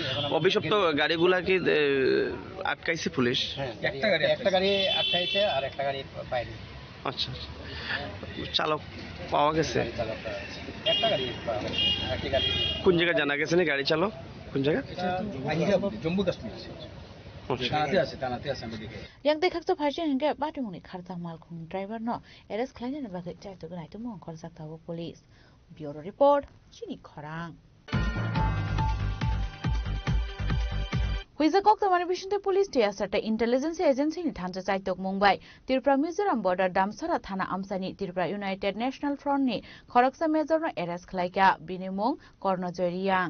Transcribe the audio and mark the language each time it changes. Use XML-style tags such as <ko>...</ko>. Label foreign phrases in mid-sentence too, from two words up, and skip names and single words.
<bn>অভিযুক্ত গাড়িগুলা কি আটকাইছে পুলিশ? হ্যাঁ, একটা গাড়ি আটকাইছে আর একটা গাড়ি পায়নি। আচ্ছা, চালক পাওয়া গেছে? একটা গাড়ি, কোন জায়গায় জানা গেছে না গাড়ি চালক? কোন জায়গা? জম্মু কাশ্মীর।</bn> <trp>yang dekak to phai chen ge ba tung ni kharta mal khung driver no arrest khlaina na ba ge chai to gnai to mong khor sak tawo police. Bureau report chini khorang. Huiza kok tamani bishunte police tia sata</trp> <en>intelligence agency</en> <trp>ni thancha chai tok Mumbai Tripura Mizoram border Damsara thana amsani Tripura United National Front ni khoraksa major no arrest khlaika binimong Kornojoy Riang.</trp>